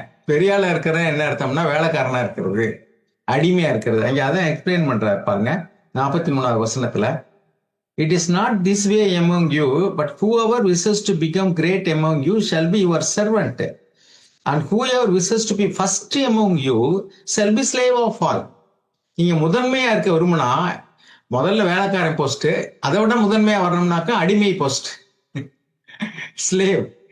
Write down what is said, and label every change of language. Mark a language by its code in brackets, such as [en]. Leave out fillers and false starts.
[ta] பெரியாளா இருக்கிற என்ன அர்த்தம்னா வேலைக்காரனா இருக்கிறது, அடிமையா இருக்கிறது. அங்க அதான் எக்ஸ்பிளைன் பண்றாரு பாருங்க 43வது வசனத்துல. [en] It is not this way among you, but whoever wishes to become great among you shall be your servant. And whoever wishes to be first among you shall be slave of all. [ta] நீங்க முதன்மையா இருக்க விரும்பினா முதல்ல வேலைக்காரன் post, அதை விட முதன்மையா வரணும்னாக்கா அடிமை post, slave.